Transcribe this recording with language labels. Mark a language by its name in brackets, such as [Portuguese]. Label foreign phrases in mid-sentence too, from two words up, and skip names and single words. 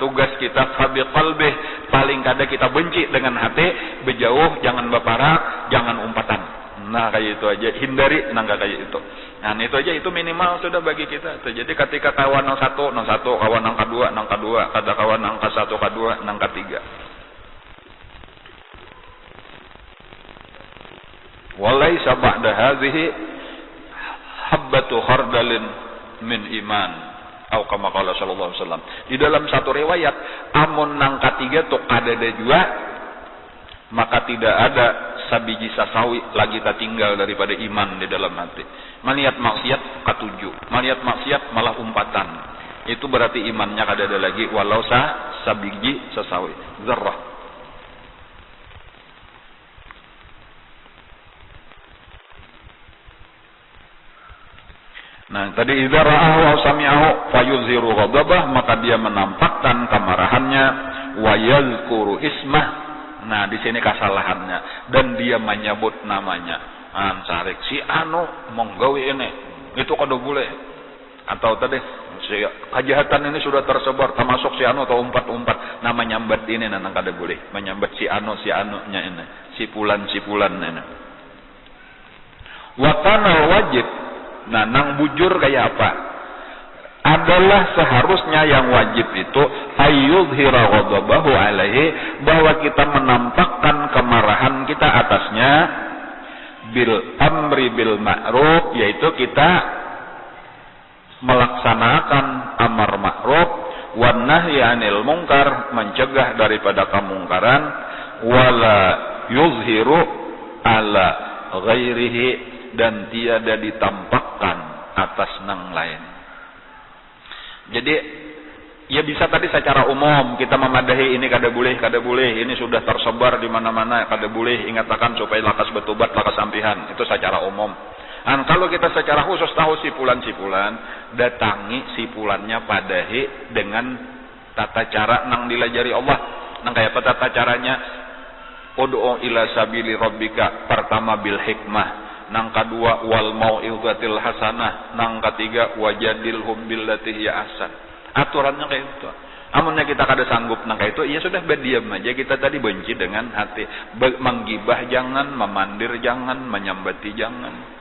[Banjar] tugas kita [Arabic] فبقلبه, [Banjar] paling kada kita benci dengan hati, berjauh, jangan baparak, jangan umpatan. Nah kayak itu aja, hindari nangka kayak itu. Nah itu aja, itu minimal sudah bagi kita. Jadi ketika kawan nang satu, kawan nang kedua, kada kawan nang satu, kedua, nang ketiga. [Arabic] وليس بعد هذه حبة خردل من إيمان. Atau كما قال صلى الله عليه وسلم. [Banjar] Di dalam satu riwayat, amun nang ketiga tu kadada jua, maka tidak ada sabiji sasawi lagi tertinggal daripada iman di dalam hati. Melihat maksiat katuju, melihat maksiat malah umpatan. Itu berarti imannya kadada lagi walau sabiji sasawi, zarrah. Nah, tadi [Arabic] إذا رآه أو سمعه فيظهر غضبه, [Indonesian] maka dia menampakkan kemarahannya, [Arabic] ويذكر اسمه. [Indonesian] Nah, di sini kesalahannya, dan dia menyebut namanya. [Banjar] Ansarik si anu menggawe ini, itu kada boleh. Atau tadi kejahatan ini sudah tersebar, termasuk si anu atau umpat nama nyambat ini nang kada boleh. Menyambat si anunya ini, si pulan ini. [Arabic] وكان واجب. [Banjar] Nah, nang bujur kayak apa? [Indonesian] Adalah seharusnya yang wajib itu [Arabic] أن يظهر غضبه عليه, [Indonesian] bahwa kita menampakkan kemarahan kita atasnya [Arabic] بالأمر بالمعروف, [Indonesian] yaitu kita melaksanakan amar ma'ruf, [Arabic] والنهي عن المنكر, [Indonesian] mencegah daripada kemungkaran, [Arabic] ولا يظهر على غيره, [Banjar] dan tiada ditampakkan atas nang lain. Jadi ya bisa tadi secara umum kita memadahi ini kada boleh, ini sudah tersebar di mana-mana, kada boleh, ingatkan supaya lakas betubat, lakas sampihan, itu secara umum. Dan kalau kita secara khusus tahu sipulan, datangi sipulannya padahi dengan tata cara nang dilajari Allah. Nang kayak apa tata caranya? [Arabic] ادع إلى سبيل ربك, [Banjar] pertama [Arabic] بالحكمة, [Banjar] nang kedua [Arabic] والموعظة الحسنة, [Banjar] nang ketiga [Arabic] وجادلهم بالتي هي أحسن. [Banjar] Aturannya kayak itu. Amunnya kita kada sanggup nang kayak itu, ya sudah berdiam aja. Kita tadi benci dengan hati, menggibah jangan, memandir jangan, menyambati jangan.